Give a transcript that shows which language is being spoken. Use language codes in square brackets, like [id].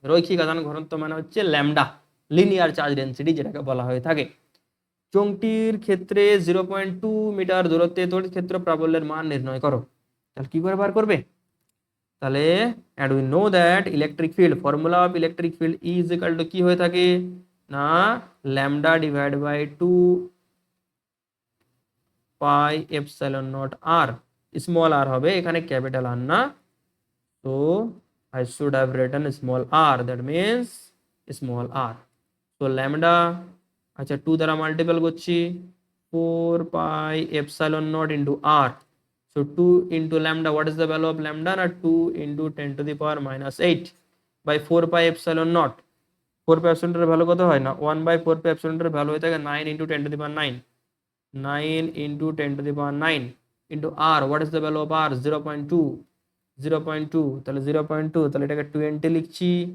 [bn] রৈখিক আধান ঘনত্ব মানে হচ্ছে ল্যামডা, লিনিয়ার চার্জ ডেন্সিটি যেটাকে বলা হয়ে থাকে। চোঙটির ক্ষেত্রে 0.2 মিটার দূরত্বে তড়িৎ ক্ষেত্র প্রাবল্যের মান নির্ণয় করো। তাহলে কি করে বার করবে, তাহলে [en] and we know that electric field, formula of electric field is equal to [bn] কি হয়ে থাকে না [en] lambda divided by 2 pi epsilon naught r, [bn] small r হবে এখানে, ক্যাপিটাল r না, [en] so I should have written small r, that means small r. so lambda [bn] আচ্ছা 2 দ্বারা multiple করছি, [en] 4 pi epsilon naught into r. So 2 into lambda, what is the value of lambda? 2 into 10⁻⁻8 by 4 pi epsilon naught. [bn] 4 pi epsilon এর value কত হয় না 1/4 pi epsilon এর value হয়ে থাকে 9 into 10⁻9, 9 into 10⁻9 into r. [en] What is the value of r? 0.2, 0.2, [bn] তাহলে 0.2, তাহলে এটাকে 20 লিখছি,